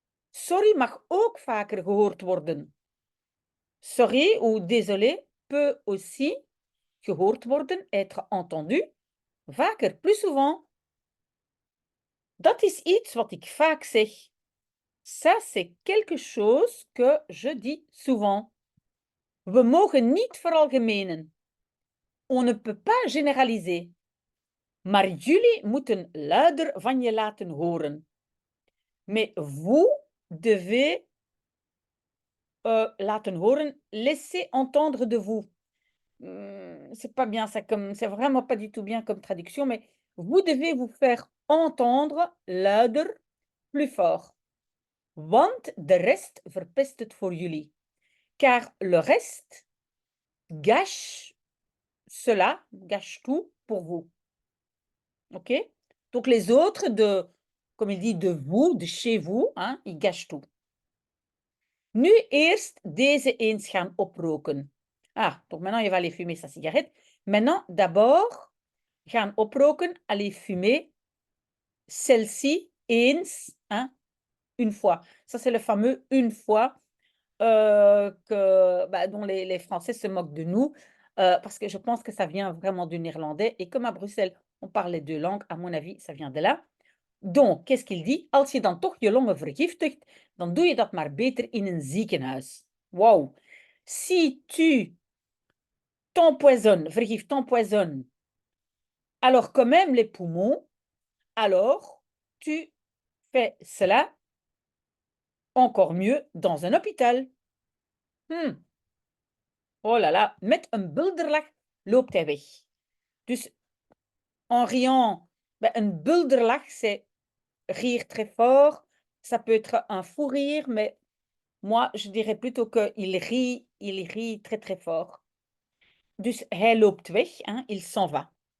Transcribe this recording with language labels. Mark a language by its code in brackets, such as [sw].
[nl] Sorry mag ook vaker gehoord worden. [fr] Sorry ou désolé peut aussi [nl] gehoord worden, [fr] être entendu, vaker, plus souvent. [nl] Dat is iets wat ik vaak zeg. [fr] Ça, c'est quelque chose que je dis souvent. [nl] We mogen niet veralgemenen. [fr] On ne peut pas généraliser. [nl] Maar jullie moeten luider van je laten horen. [fr] Mais vous devez [nl] laten horen, [fr] laisser entendre de vous. C'est pas bien ça, c'est vraiment pas du tout bien comme traduction, mais vous devez vous faire entendre luider, plus fort. [nl] Want de rest verpest het voor jullie. [fr] Car le reste gâche cela, gâche tout pour vous. OK? Donc les autres, comme il dit, de vous, de chez vous, hein, ils gâchent tout. [nl] Nu eerst deze eens gaan oproken. [fr] Ah, donc maintenant il va aller fumer sa cigarette. Maintenant, d'abord, [nl] gaan oproken, [fr] aller fumer, celle-ci, eens, hein, une fois. Ça, c'est le fameux une fois dont les Français se moquent de nous, parce que je pense que ça vient vraiment du néerlandais. Et comme à Bruxelles, on parle les deux langues, à mon avis, ça vient de là. Donc, qu'est-ce qu'il dit? [nl] Als je dan toch je longen vergiftigt, dan doe je dat maar beter in een ziekenhuis. Wow. [fr] Si tu t'empoisonnes, vergiftes, t'empoisonnes, alors quand même les poumons, alors tu fais cela encore mieux dans un hôpital. Oh là là, [nl] met een bulderlach loopt hij weg. [fr] Dus en riant, een bulderlach, c'est rire très fort. Ça peut être un fou rire, mais moi, je dirais plutôt qu'il rit très très fort. [nl] Dus hij loopt weg, hein, [fr] il s'en va.